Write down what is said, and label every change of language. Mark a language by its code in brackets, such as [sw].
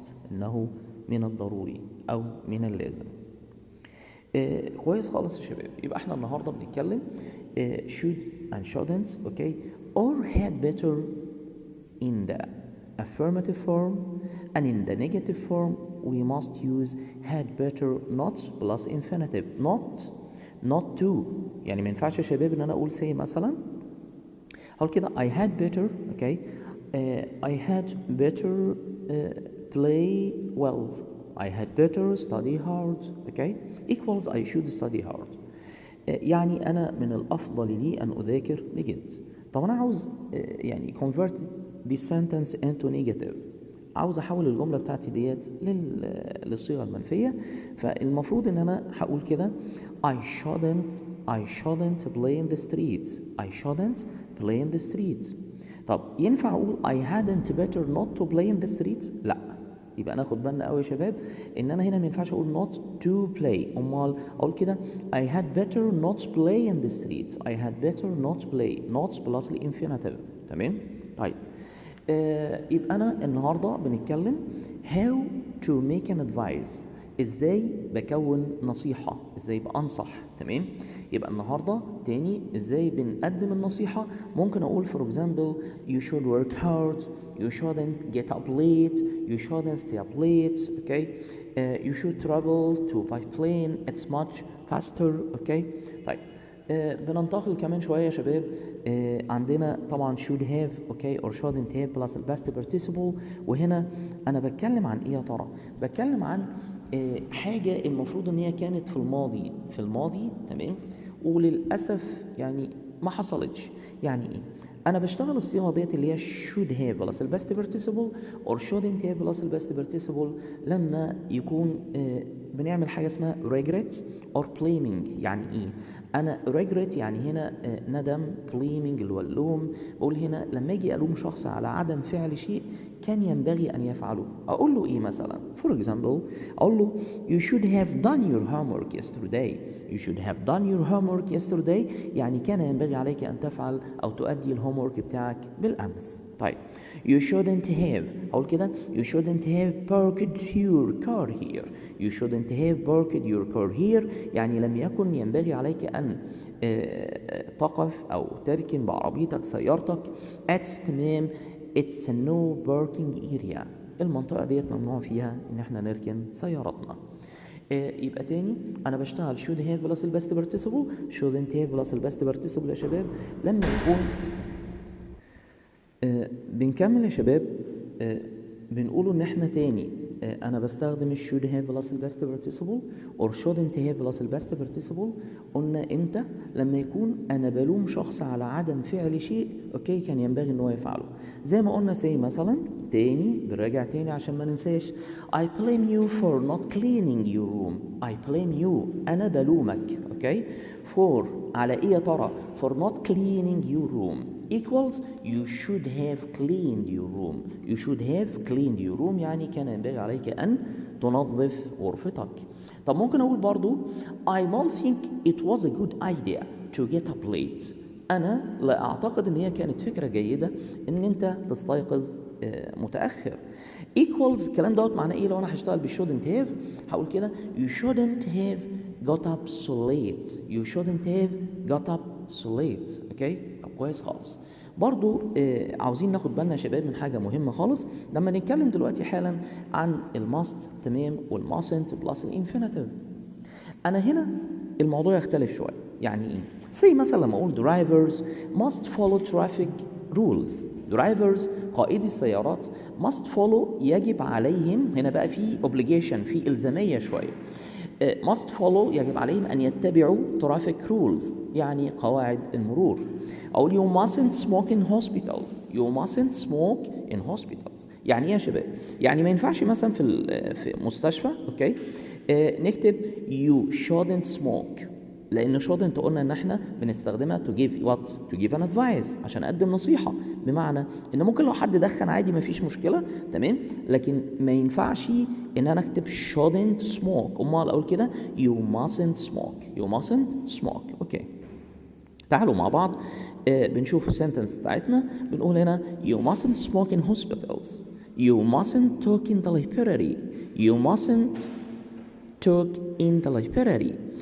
[ar] إنه من الضروري أو من اللازم. كويس خالص يا شباب. يبقى احنا النهارده بنتكلم [en] should and shouldn't، okay, or had better in the affirmative form, and in the negative form we must use had better not plus infinitive. not to، [ar] يعني ما ينفعش يا شباب ان انا اقول [en] say [ar] مثلا هقول كده [en] I had better، okay, I had better play well, I had better study hard, okay, equals I should study hard. [ar] يعني أنا من الأفضل لي أن أذاكر بجد. طب أنا عاوز يعني [en] convert this sentence into negative، [ar] عاوز أحول الجملة بتاعتي ديت للصيغة المنفية. فالمفروض إن أنا هقول كده [en] I shouldn't play in the street. I shouldn't play in the street. [ar] طب ينفع أقول [en] I hadn't better not to play in the street؟ [ar] لا. يبقى ناخد بالنا قوي يا شباب ان انا هنا ما ينفعش اقول [en] not to play، [ar] امال اقول كده [en] I had better not play in the street. I had better not play، not plus الانفينيتيف. [ar] تمام؟ طيب يبقى انا النهارده بنتكلم [en] how to make an advice، [ar] ازاي بكون نصيحه، ازاي بانصح. تمام؟ يبقى النهارده تاني ازاي بنقدم النصيحه. ممكن اقول [en] for example you should work hard, you shouldn't get up late, you shouldn't stay up late, okay, you should travel to by plane, it's much faster, okay. [ar] طيب بننتقل كمان شويه يا شباب. عندنا طبعا [en] should have، okay، or shouldn't have plus past participle. [ar] وهنا انا بتكلم عن ايه يا ترى؟ بتكلم عن حاجه المفروض ان هي كانت في الماضي، تمام، وللاسف يعني ما حصلتش. يعني ايه؟ انا بشتغل الصيغه ديت اللي هي [en] should have plus past participle or shouldn't have plus past participle [ar] لما يكون بنعمل حاجه اسمها [en] regret or blaming. [ar] يعني ايه؟ انا regret يعني هنا ندم، blaming اللي هو اللوم. بقول هنا لما اجي الوم شخص على عدم فعل شيء كان ينبغي ان يفعله، اقول له ايه مثلا؟ for example اقول له [en] you should have done your homework yesterday. you should have done your homework yesterday [ar] يعني كان ينبغي عليك ان تفعل او تؤدي الهومورك بتاعك بالامس. طيب [en] you shouldn't have، [ar] اقول كده [en] you shouldn't have parked your car here. you shouldn't have parked your car here [ar] يعني لم يكن ينبغي عليك ان تقف او تركن بعربيتك سيارتك at تمام [en] it's a no parking area، [ar] المنطقة ديت ممنوع فيها ان احنا نركن سيارتنا. يبقى تاني انا بشتغل [en] should have plus past participle، [ar] shouldn't have plus past participle يا شباب لما يكون بنكمل يا شباب. بنقوله ان احنا تاني انا بستخدم [en] should have plus past participle [ar] or shouldn't have plus past participle. قلنا امتى؟ لما يكون انا بلوم شخص على عدم فعل شيء، اوكي، كان ينبغي ان هو يفعله. زي ما قلنا زي مثلا تاني بنراجع تاني عشان ما ننساش [en] I blame you for not cleaning your room. I blame you [ar] انا بلومك، [en] okay, for [ar] على ايه يا ترى؟ [en] for not cleaning your room equals you should have cleaned your room. you should have cleaned your room [ar] يعني كان ينبغي عليك أن تنظف غرفتك. طب ممكن أقول برضو [en] I don't think it was a good idea to get up late. [ar] انا لا اعتقد ان هي كانت فكره جيده ان انت تستيقظ متاخر. equals الكلام دوت معناه ايه؟ لو انا هشتغل ب shouldn't have هقول كده [en] you shouldn't have got up so late. you shouldn't have got up so late. [ar] اوكي، طب كويس خالص. برضو عاوزين ناخد بالنا يا شباب من حاجه مهمه خالص لما نتكلم دلوقتي حالا عن الماست تمام والماسنت بلس الانفينيتيف. انا هنا الموضوع يختلف شويه. يعني ايه؟ زي مثلا لما اقول [en] drivers must follow traffic rules. [ar] drivers قائدي السيارات [en] must follow [ar] يجب عليهم، هنا بقى في obligation في الزاميه شويه. [en] must follow [ar] يجب عليهم ان يتبعوا [en] traffic rules [ar] يعني قواعد المرور. اقول [en] you mustn't smoke in hospitals. you mustn't smoke in hospitals [ar] يعني ايه يا شباب؟ يعني ما ينفعش مثلا في مستشفى اوكي نكتب [en] you shouldn't smoke، [ar] لان shouldn't قلنا ان احنا بنستخدمها [en] to give what to give an advice [ar] عشان اقدم نصيحه، بمعنى ان ممكن لو حد دخن عادي ما فيش مشكله تمام، لكن ما ينفعش ان انا اكتب [en] shouldn't smoke. [ar] امال اقول كده [en] you mustn't smoke. you mustn't smoke. [ar] اوكي، تعالوا مع بعض بنشوف السنتنس بتاعتنا. بنقول هنا [en] you mustn't smoke in hospitals. you mustn't talk in the library. you mustn't talk in the library.